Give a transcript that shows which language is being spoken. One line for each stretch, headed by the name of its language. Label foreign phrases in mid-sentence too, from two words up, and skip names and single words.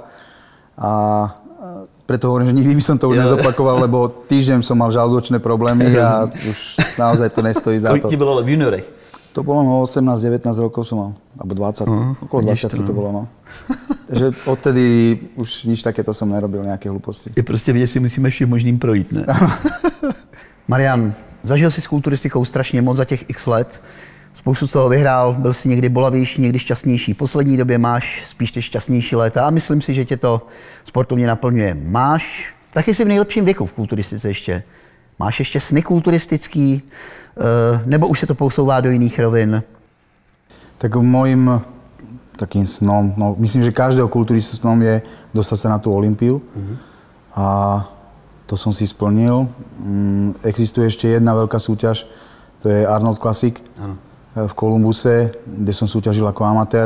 Slovak: A preto hovorím, že nikdy by som to už nezopakoval, lebo týždeň som mal žalúdočné problémy a už naozaj to nestojí za to.
Czech: Kolik ti bylo v juniorech?
Slovak: To bolo 18-19 rokov som mal, alebo 20, okolo 20 to bolo, no. Takže odtedy už nič takéto som nerobil, nejaké hlúposti.
Czech: Je prostě vidět, si musíme všem možným projít, ne? Marian, zažil si s kulturistikou strašně moc za těch x let. Spoustu z toho vyhrál, byl si někdy bolavější, někdy šťastnější. V poslední době máš spíš ty šťastnější léta a myslím si, že tě to sportovně naplňuje. Máš, taky si v nejlepším věku v kulturistice ještě. Máš ještě sny kulturistický, nebo už se to posouvá do jiných rovin?
Slovak: Tak mojím takým snom, no myslím, že každého kulturistu snom je dostať sa na tú Olympiu. A to som si splnil. Existuje ešte jedna veľká súťaž, to je Arnold Classic v Kolumbuse, kde som súťažil ako amatér.